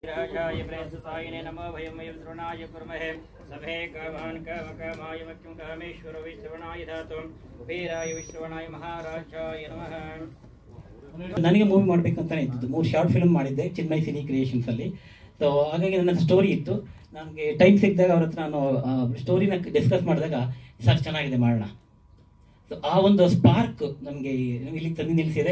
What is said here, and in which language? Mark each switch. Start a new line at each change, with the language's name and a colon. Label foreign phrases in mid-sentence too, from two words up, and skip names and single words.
Sanskrit: राजाय प्रेषसायिने नमो भयं वयं श्रवणाय कुर्महे सभे कामान् कामकामाय मह्यं कामेश्वरो विश्रवणाय धातु वीराय विश्रवणाय महाराजाय नमः.
Kannada: ನನಗೆ ಮೂವಿ ಮಾಡಬೇಕಂತಾನೆ ಇತ್ತು. 3 ಶಾರ್ಟ್ ಫಿಲ್ಮ್ ಮಾಡಿದ್ದೆ ಚಿನ್ಮಯ್ ಸಿನಿ ಕ್ರಿಯೇಷನ್ಸ್ ಅಲ್ಲಿ. ಸೊ ಹಾಗಾಗಿ ನನ್ನ ಸ್ಟೋರಿ ಇತ್ತು. ನನಗೆ ಟೈಮ್ ಸಿಕ್ಕಿದಾಗ ಅವ್ರ ಹತ್ರ ನಾನು ಸ್ಟೋರಿನ ಡಿಸ್ಕಸ್ ಮಾಡಿದಾಗ ಸರ್ ಚೆನ್ನಾಗಿದೆ ಮಾಡೋಣ. ಸೊ ಆ ಒಂದು ಸ್ಪಾರ್ಕ್ ನಮಗೆ ಇಲ್ಲಿಗೆ ತಂದು ನಿಲ್ಲಿಸಿದೆ.